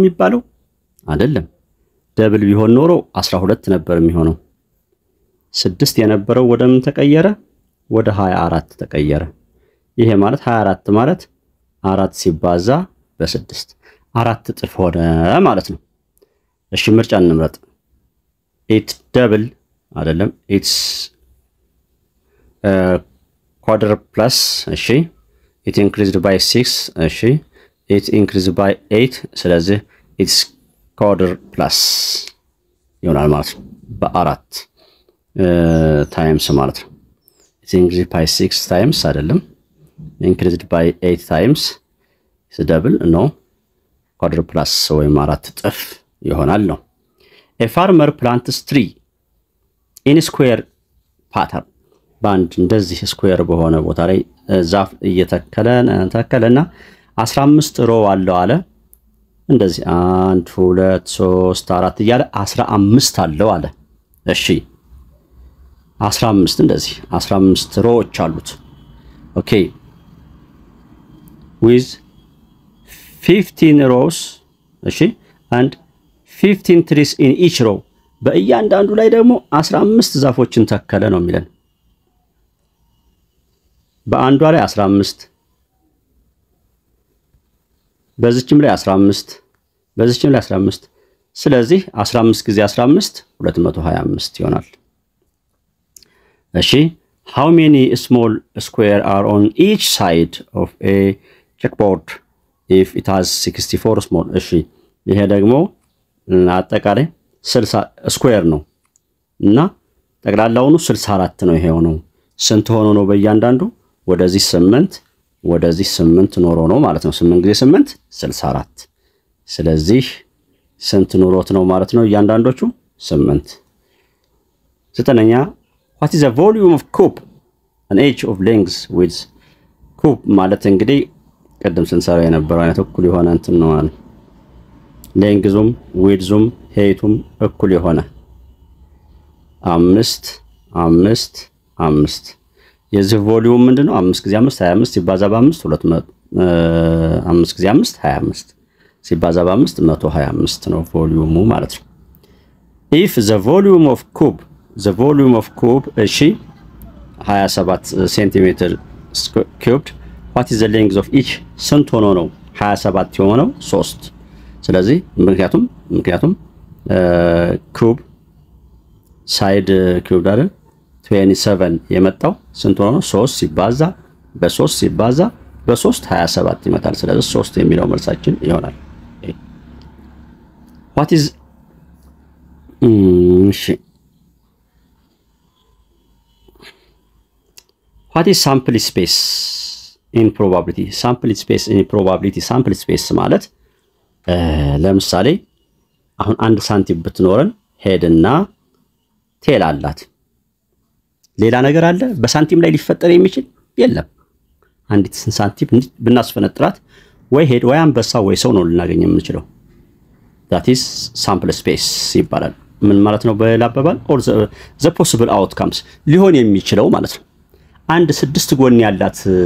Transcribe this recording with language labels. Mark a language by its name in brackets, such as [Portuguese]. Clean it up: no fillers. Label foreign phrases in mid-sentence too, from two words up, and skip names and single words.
[Amharic] የሚባለው አይደለም ደብል ቢሆን ኖሮ 12 ነበር የሚሆነው 6 የነበረው ወደ ምን ተቀየረ ወደ 24 ተቀየረ ይሄ ማለት 24 ማለት 4 ሲባዛ በ6 4 እጥፍ ሆነ ማለት ነው እሺ ምርጫ እንምረጥ [English] it double [Amharic] አይደለም it's [English] quarter plus እሺ it increased by 6 እሺ it increased by 8 ስለዚህ it's quarter plus [Amharic] ይሆናል ማለት [English] ነው በ4 times [Amharic] ማለት ነው [English] it increased by 6 times አይደለም increased by 8 times it's double no quarter plus [Amharic] ወይም 4 እጥፍ ይሆናል ነው [English] a farmer plants tree in square pattern [Amharic] ባንድ እንደዚህ ስኩዌር በሆነ ቦታ ላይ ዛፍ እየተከለና 15 ሮ አለው አለ እንደዚህ 1 2 3 4 እያለ 15 አለው አለ እሺ 15 እንደዚህ 15 ሮዎች አሉት ኦኬ [English] with 15 rows [Amharic] እሺ [English] and 15 trees in each row [Amharic] በእያንዳንዱ ላይ ደግሞ 15 ዛፎችን ተከለ ነው የሚለን በአንዷ ላይ 15 በዚህችም ላይ 15 በዚህችም ላይ 15 ስለዚህ 15 ጊዜ 15 225 ይሆናል [English] እሺ how many small square are on each side of a checkboard if it has 64 small [Amharic] እሺ ይሄ ደግሞ አጠቃላይ 60 ስኩዌር ነው እና ጠቅላላውኑ 64 ነው ይሄው ነው ስንት ሆኖ ነው በእያንዳንዱ ወደዚህ 8 ወደዚህ 8 ኖሮ ነው ማለት ነው 8 ጊዜ 8 64 ስለዚህ ስንት ኖሮት ነው ማለት ነው እያንዳንዶቹ 8 ዘጠነኛ [English] what is the volume of cube an inch of length with cube [Amharic] ማለት እንግዲህ ቀደም ስንሰራ የነበረው አይነት እኩል የሆነ እንትን ነው ማለት [English] length width height [Amharic] እኩል የሆነ 5 5 5 የዚህ ቮሊዩም ምንድነው 5 ጊዜ 5 25 ሲባዛ በ5 200 5 ጊዜ 5 25 ሲባዛ በ5 125 ነው ቮሊዩሙ ማለት ነው [English] if the volume of cube [Amharic] እሺ 27 ሴንቲሜትር [English] cubed what is the length of each [Amharic] ስንት ሆኖ ነው 27 የሆነው 3 ስለዚህ ምክንያቱም [English] cube side [Amharic] ኩብ ዳር 27 የመጣው ስንት ሆኖ 3 ሲባዛ በ3 ሲባዛ በ3 27 ይመጣል ስለዚህ 3 የሚለው መልሳችን ይሆናል [English] what is what is sample space in probability sample space [Amharic] ማለት ለምሳሌ አሁን አንድ ሳንቲም ብትኖረን [English] head and tail [Amharic] አላት ሌላ ነገር አለ በሳንቲም ላይ ሊፈጠር የሚችል የለም አንዲት ሳንቲም ብናስፈነጥራት ወይ ሄድ ወይ አንበሳ ወይ ሰው ነው ልናገኝ የምንችለው [English] that is sample space [Amharic] ይባላል ምን ማለት ነው በላበባል [English] or the possible outcomes [Amharic] ሊሆን የሚችለው ማለት ነው አንድ 6 ጎን ያላት